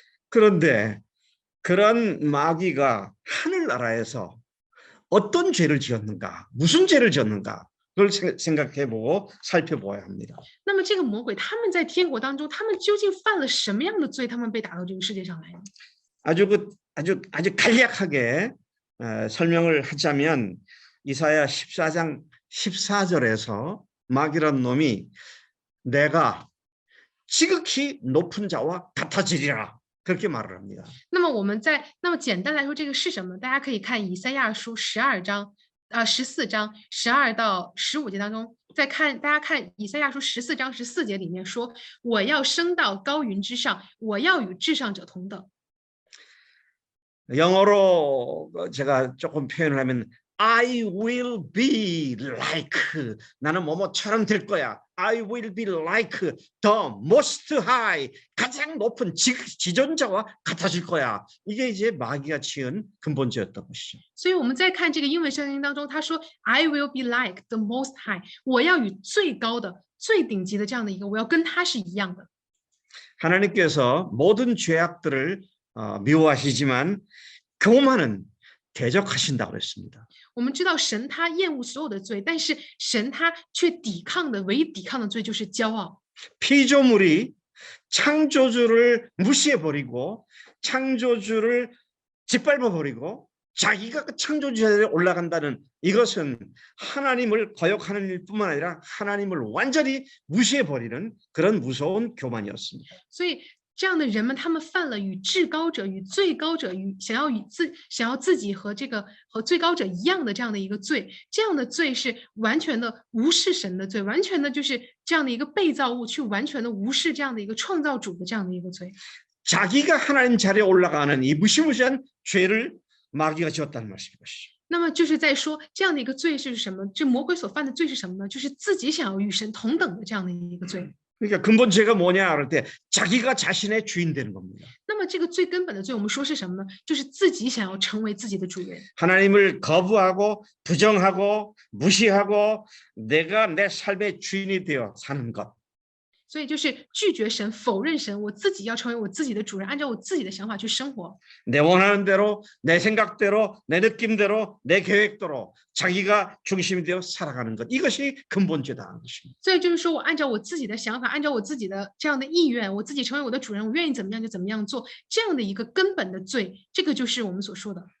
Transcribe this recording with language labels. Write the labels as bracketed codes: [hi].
[ko] 그런데 그런 마귀가 하늘나라에서 어떤 죄를 지었는가, 무슨 죄를 지었는가 그걸 생각해보고 살펴보아야 합니다. [zh] 那么这个魔鬼他们在天国当中，他们究竟犯了什么样的罪，他们被打到这个世界上来呢？ [ko] 아주 간략하게 설명을 하자면 이사야 14장 14절에서 마귀란 놈이 내가 지극히 높은 자와 같아지리라 그렇게 말을 합니다. [zh] 那么简单来说，这个是什么？大家可以看以赛亚书14章12到15节当中，大家看以赛亚书14章14节里面说，我要升到高云之上，我要与至上者同等。 [ko] 영어로 제가 조금 표현을 하면 [en] I will be like [ko] 나는 뭐뭐처럼 될 거야. [en] I will be like the most high [ko] 가장 높은 지존자와 같아질 거야. 이게 이제 마귀가 지은 근본죄였던 것이죠. [zh] 所以我们在看这个英文圣经当中，他说 [en] I will be like the most high， [zh] 我要与最高的、最顶级的这样的一个，我要跟他是一样的。 [ko] 하나님께서 모든 죄악들을 미워하시지만 교만은 대적하신다고 했습니다. [zh] 我们知道神他厌恶所有的罪，但是神他却唯一抵抗的罪就是骄傲。 [ko] 피조물이 창조주를 무시해버리고 창조주를 짓밟아버리고 자기가 그 창조주에 올라간다는 이것은 하나님을 거역하는 일뿐만 아니라 하나님을 완전히 무시해버리는 그런 무서운 교만이었습니다. [zh] 所以这样的人们，他们犯了与至高者、与最高者、想要自己和最高者一样的这样的一个罪，这样的罪是完全的无视神的罪，完全的就是这样的一个被造物去完全的无视这样的一个创造主的这样的一个罪。 [ko] 자기가 하나님 자리에 올라가는 이 무시무시한 죄를 마귀가 지었다는 말씀인 것이죠. [zh] 那么就是在说这样的一个罪是什么？这魔鬼所犯的罪是什么呢？就是自己想要与神同等的这样的一个罪。 [ko] 그러니까 근본 죄가 뭐냐 할 때 자기가 자신의 주인 되는 겁니다. [zh] 那么这个最根本的罪，我们说是什么呢？就是自己想要成为自己的主人。 [ko] 하나님을 거부하고 부정하고 무시하고 내가 내 삶의 주인이 되어 사는 것. [zh] 所以就是拒绝神，否认神，我自己要成为我自己的主人，按照我自己的想法去生活。 [ko] 내 원하는 대로, 내 생각대로, 내 느낌대로, 내 계획대로 자기가 중심이 되어 살아가는 것. 이것이 근본죄다. [zh] 所以就是说我按照我自己的想法，按照我自己的这样的意愿，我自己成为我的主人，我愿意怎么样就怎么样做，这样的一个根本的罪，这个就是我们所说的